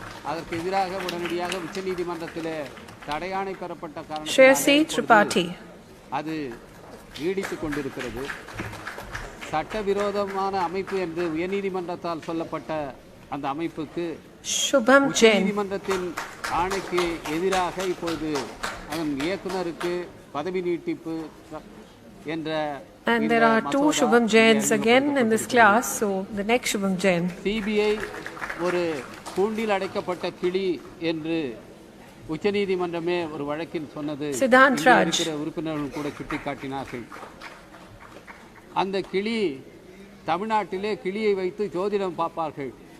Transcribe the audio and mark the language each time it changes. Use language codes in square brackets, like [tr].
[ta] அதற்கு எதிராக உடனடியாக உச்சநீதிமன்றத்திலே தடையாணை பெறப்பட்ட காரணத்தால் அது நீடித்துக் கொண்டிருக்கிறது. சட்டவிரோதமான அமைப்பு என்று உயர்நீதிமன்றத்தால் சொல்லப்பட்ட அந்த அமைப்புக்கு உச்சநீதிமன்றத்தின் ஆணைக்கு எதிராக இப்பொழுது அதன் இயக்குனருக்கு பதவி நீட்டிப்பு என்ற [en] And there are 2 Shubham Jains again in this class, so the next Shubham Jain. [ta] CBI ஒரு கூண்டில் அடைக்கப்பட்ட கிளி என்று உச்சநீதிமன்றமே ஒரு வழக்கில் சொன்னது இருக்கிற உறுப்பினர்கள் கூட சுட்டிக்காட்டினார்கள். அந்த கிளி தமிழ்நாட்டிலே கிளியை வைத்து ஜோதிடம் பார்ப்பார்கள்.